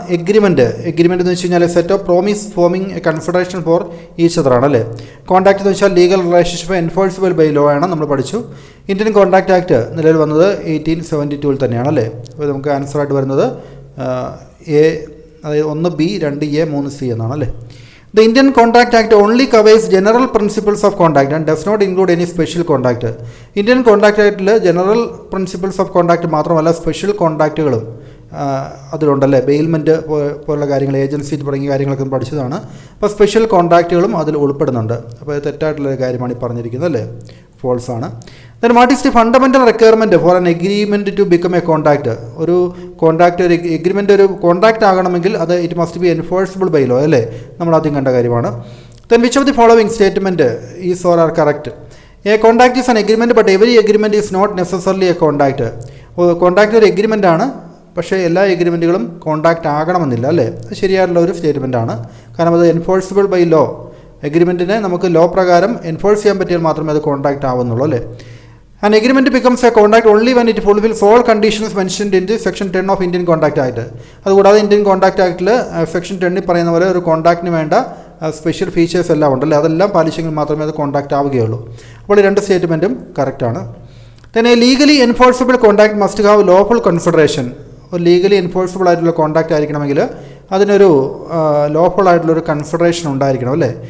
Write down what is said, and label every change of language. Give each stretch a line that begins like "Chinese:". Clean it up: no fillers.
English: agreement
Malayalam: എന്ന് വെച്ച് കഴിഞ്ഞാൽ
English: Set of promise forming a confederation for each other ആണല്ലേ. Contract
Malayalam: എന്ന് വെച്ചാൽ
English: legal relationship enforceable by law
Malayalam: ആണ്, നമ്മൾ പഠിച്ചു. ഇന്ത്യൻ കോൺട്രാക്ട് ആക്ട് നിലവിൽ വന്നത് 1872 തന്നെയാണല്ലേ. അപ്പോൾ നമുക്ക് ആൻസറായിട്ട് വരുന്നത് എ, അതായത് 1B 2A 3C എന്നാണ് അല്ലേ.
English: The Indian Contract Act only covers general principles of contract and does not include any special contract.
Malayalam: Indian contract ആക്ടിൽ
English: general principles of contract
Malayalam: മാത്രമല്ല സ്പെഷ്യൽ കോൺട്രാക്റ്റുകളും അതിലുണ്ടല്ലേ. ബെയിൽമെൻറ്റ് പോലുള്ള കാര്യങ്ങൾ, ഏജൻസി തുടങ്ങിയ കാര്യങ്ങളൊക്കെ പഠിച്ചതാണ്. അപ്പോൾ സ്പെഷ്യൽ കോൺട്രാക്റ്റുകളും അതിൽ ഉൾപ്പെടുന്നുണ്ട്. അപ്പോൾ അത് തെറ്റായിട്ടുള്ളൊരു കാര്യമാണ് ഈ പറഞ്ഞിരിക്കുന്നത് അല്ലേ, ഫോൾസ് ആണ്.
English: Then what is the fundamental requirement for an agreement to become a contract?
Malayalam: ഒരു കോൺട്രാക്റ്റ്, ഒരു എഗ്രിമെൻ്റ് ഒരു കോൺട്രാക്റ്റ് ആകണമെങ്കിൽ അത്
English: it must be enforceable by law
Malayalam: അല്ലേ, നമ്മൾ ആദ്യം കണ്ട കാര്യമാണ്.
English: Then which of the following statement is or are correct? A contract is an agreement but every agreement is not necessarily a contract.
Malayalam: Contract ഒരു agreement ആണ്, പക്ഷേ എല്ലാ എഗ്രിമെൻറ്റുകളും contract ആകണമെന്നില്ല അല്ലേ. അത് ശരിയായിട്ടുള്ള ഒരു സ്റ്റേറ്റ്മെൻ്റ് ആണ്. കാരണം അത്
English: enforceable by law,
Malayalam: എഗ്രിമെൻറ്റിനെ നമുക്ക് ലോ പ്രകാരം എൻഫോഴ്സ് ചെയ്യാൻ പറ്റിയാൽ മാത്രമേ അത് കോൺട്രാക്റ്റ് ആവുന്നുള്ളൂ അല്ലേ.
English: An agreement becomes a contract only when it fulfills all conditions mentioned in the section 10 of Indian Contract Act.
Malayalam: അതുകൂടാതെ ഇന്ത്യൻ കോൺട്രാക്ട് ആക്ടിൽ സെക്ഷൻ 10 പറയുന്ന പോലെ ഒരു കോൺട്രാക്റ്റിന് വേണ്ട സ്പെഷ്യൽ ഫീച്ചേഴ്സ് എല്ലാം ഉണ്ടല്ലേ, അതെല്ലാം പാലിച്ചെങ്കിൽ മാത്രമേ അത് കോൺട്രാക്റ്റ് ആവുകയുള്ളൂ. അപ്പോൾ ഈ രണ്ട് സ്റ്റേറ്റ്മെൻറ്റും കറക്റ്റാണ്. തന്നെ
English: Legally enforceable contract must have lawful confederation.
Malayalam: ഒരു ലീഗലി എൻഫോഴ്സിബിൾ ആയിട്ടുള്ള കോൺട്രാക്റ്റ് ആയിരിക്കണമെങ്കിൽ അതിനൊരു ലോഫുൾ ആയിട്ടുള്ളൊരു കൺഫെഡറേഷൻ ഉണ്ടായിരിക്കണം അല്ലേ.